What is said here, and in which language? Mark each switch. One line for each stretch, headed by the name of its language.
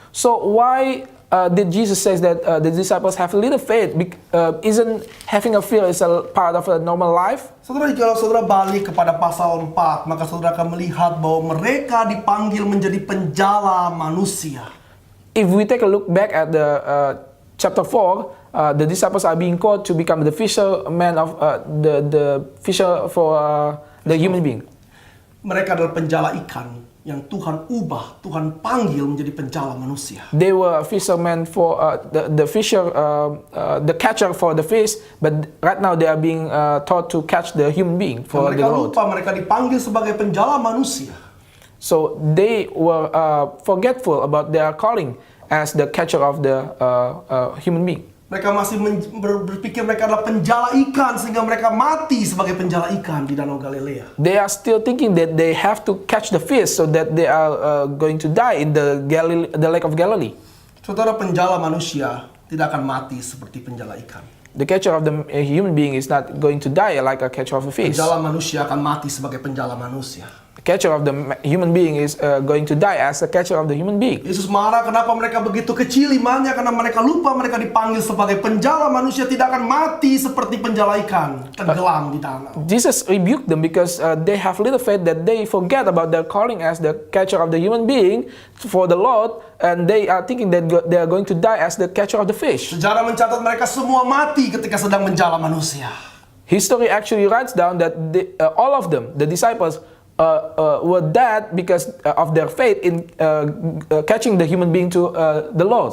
English: So why did Jesus say that the disciples have little faith? Isn't having a fear is a part of a normal life?
Indonesian: Saudara, kalau saudara balik kepada pasal 4, maka saudara akan melihat bahwa mereka dipanggil menjadi penjala manusia.
English: If we take a look back at the chapter 4, the disciples are being called to become the fishermen of the fisher for the human being.
Indonesian: Mereka adalah penjala ikan yang Tuhan ubah, Tuhan panggil menjadi penjala manusia.
English: They were fishermen for the catcher for the fish, but right now they are being taught to catch the human being for the
Indonesian: Mereka
English: Lord.
Indonesian: lupa mereka dipanggil sebagai penjala manusia.
English: So they were forgetful about their calling as the catcher of the human being.
Indonesian: Mereka masih berpikir mereka adalah penjala ikan sehingga mereka mati sebagai penjala ikan di Danau Galilea.
English: They are still thinking that they have to catch the fish so that they are going to die in the Lake of Galilee.
Indonesian: Saudara, penjala manusia tidak akan mati seperti penjala ikan.
English: The catcher of the human being is not going to die like a catcher of a fish.
Indonesian: Penjala manusia akan mati sebagai penjala manusia.
English: The catcher of the human being is going to die as the catcher of the human being.
Indonesian: Yesus marah kenapa mereka begitu kecil imannya, karena mereka lupa mereka dipanggil sebagai penjala manusia, tidak akan mati seperti penjala ikan tenggelam di danau.
English: Jesus rebuked them because they have little faith, that they forget about their calling as the catcher of the human being for the Lord, and they are thinking that they are going to die as the catcher of the fish.
Indonesian: Sejarah mencatat mereka semua mati ketika sedang menjala manusia.
English: History actually writes down that all of them, the disciples, were dead because of their faith in catching the human being to the Lord.